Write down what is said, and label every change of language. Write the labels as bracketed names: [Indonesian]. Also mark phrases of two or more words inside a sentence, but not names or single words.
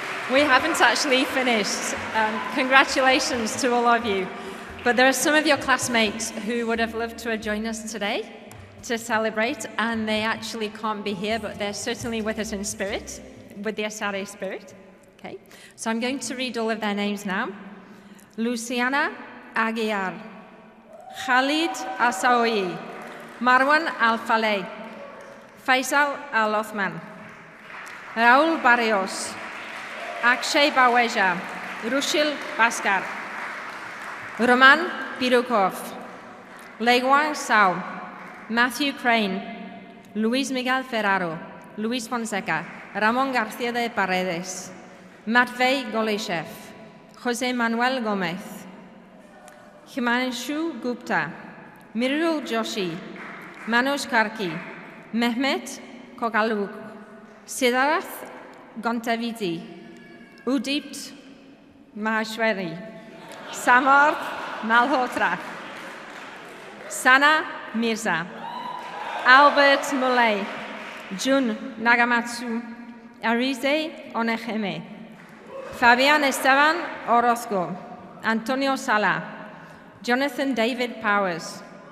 [English] We haven't actually finished. Congratulations to all of you. But there are some of your classmates who would have loved to have joined us today to celebrate, and they actually can't be here, but they're certainly with us in spirit, with the Esade spirit. Okay. So I'm going to read all of their names now. Luciana Aguiar, Khalid Asaoui, Marwan Al-Faleh, Faisal Al-Othman, Raúl Barrios, Akshay Baweja, Rushil Bhaskar, Roman Birukov, Leguang Sao, Matthew Crane, Luis Miguel Ferraro, Luis Fonseca, Ramon García de Paredes, Matvey Golishev, José Manuel Gómez, Himanshu Gupta, Mirul Joshi, Manoj Karki, Mehmet Kokaluk, Siddharth Gontaviti, Udipt Maheshwari, Samarth Malhotra, Sana Mirza, Albert Muley, Jun Nagamatsu, Arise Onegeme, Fabian Esteban Orozco, Antonio Sala, Jonathan David Powers,